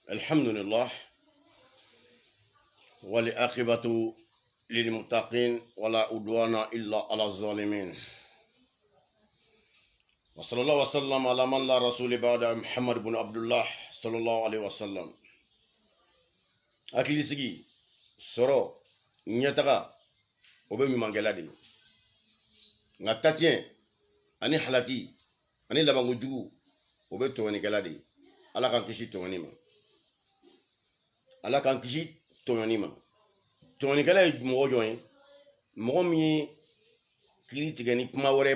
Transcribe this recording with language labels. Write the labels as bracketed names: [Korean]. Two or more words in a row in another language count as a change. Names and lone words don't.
[Arabic] الحمد لله والعاقبة للمتقين ولا عدوان إلا على الظالمين وصلى الله وسلم على من لا رسول بعد محمد بن عبد الله صلى الله عليه وسلم [Bambara] akili sigi sɔrɔ ɲɛtaga o bɛ ɲumankɛla de nka tatiɲɛ ani halaki ani labanko jugu o bɛ tɔɲɔnikɛla de ala k'an kisi tɔɲɔni ma ala k'an kisi tɔɲɔni ma tɔɲɔnikɛla ye mɔgɔ jɔn ye mɔgɔ min ye kiiri tigɛ ni kuma wɛrɛ